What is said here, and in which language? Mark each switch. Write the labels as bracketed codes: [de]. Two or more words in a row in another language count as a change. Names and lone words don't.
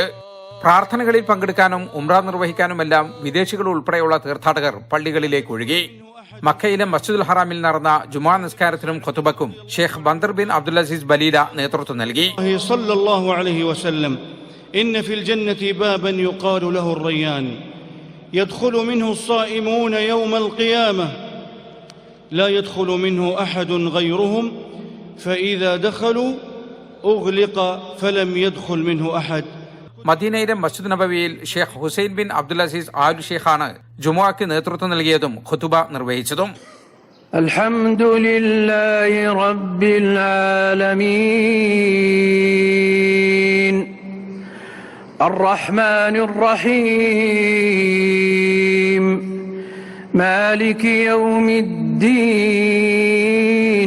[ml] പ്രാർത്ഥനകളിൽ പങ്കെടുക്കാനും ഉംറ നിർവഹിക്കാനുമെല്ലാം വിദേശികൾ ഉൾപ്പെടെയുള്ള തീർത്ഥാടകർ പള്ളികളിലേക്ക് ഒഴുകി. മക്കയിലെ മസ്ജിദുൽ ഹറാമിൽ നടന്ന ജുമാ നിസ്കാരത്തിനും ഖുതുബക്കും ഷെയ്ഖ് ബന്ദർ ബിൻ അബ്ദുൽ അസീസ് ബലീല നേതൃത്വം നൽകി. [ar] صلى الله عليه وسلم إن في الجنة بابا يقال له ريان يدخل منه الصائمون يوم القيامة لا يدخل منه أحد غيرهم فإذا دخلوا أغلق فلم يدخل منه أحد. [ml] മദീനയിലെ മസ്ജിദ് നബവിയിൽ ഷെയ്ഖ് ഹുസൈൻ ബിൻ അബ്ദുൽ അസീസ് ആൽ ഷെയ്ഖാണ് ജുമുഅക്ക് നേതൃത്വം നൽകിയതും ഖുതുബ നിർവഹിച്ചതും. [ar] الحمد لله رب العالمين الرحمن الرحيم مالك يوم الدين.